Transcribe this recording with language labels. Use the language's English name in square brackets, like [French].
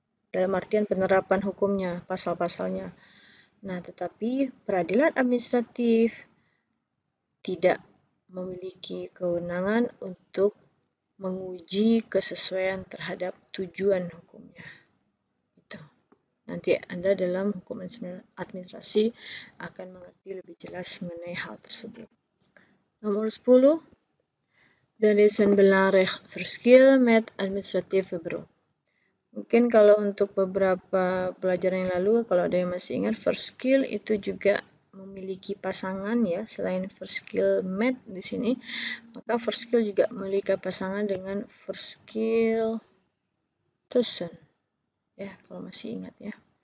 [Indonesian] Dalam artian penerapan hukumnya, pasal-pasalnya. Nah, tetapi peradilan administratif tidak memiliki kewenangan untuk menguji kesesuaian terhadap tujuan hukumnya. Itu. Nanti Anda dalam hukum administrasi akan mengerti lebih jelas mengenai hal tersebut. Nomor 10. [Dutch] Er is een belangrijk verschil met administratieve beroep. [Indonesian] Mungkin kalau untuk beberapa pelajaran yang lalu, kalau ada yang masih ingat, verschil itu juga memiliki pasangan, ya. Selain verschil met di sini, maka verschil juga memiliki pasangan dengan verschil tussen, ya, kalau masih ingat, ya.